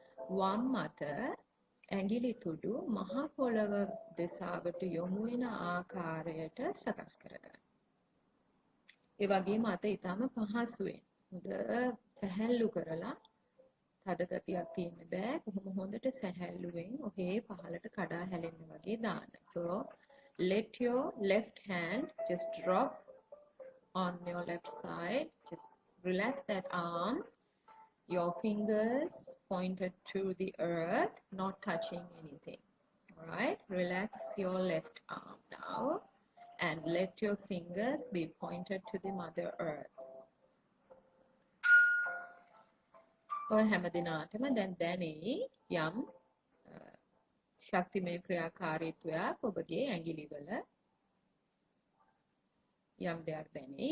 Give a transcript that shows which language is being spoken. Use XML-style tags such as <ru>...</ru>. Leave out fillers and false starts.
<si>වම් අත ඇඟිලි තුඩු මහා පොළව දෙසාවට යොමු වෙන ආකාරයට සකස් කරගන්න. ඒ වගේම අත ඊටම පහසුවෙන් හොඳ සැහැල්ලු කරලා තද ගතියක් තියෙන්න බෑ. කොහොම හොඳට සැහැල්ලුවෙන් ඔහේ පහළට කඩා හැලෙන්න වගේ දාන්න.</si> <en>So let your left hand just drop on your left side. Just relax that arm. Your fingers pointed to the earth, not touching anything. All right, relax your left arm now and let your fingers be pointed to the Mother Earth.</en> <si>ඔය හැමදිනාටම දැන් දැනේ යම් ශක්තිමය ක්‍රියාකාරීත්වයක් ඔබගේ ඇඟිලිවල යම් දෙයක් දැනේ.</si>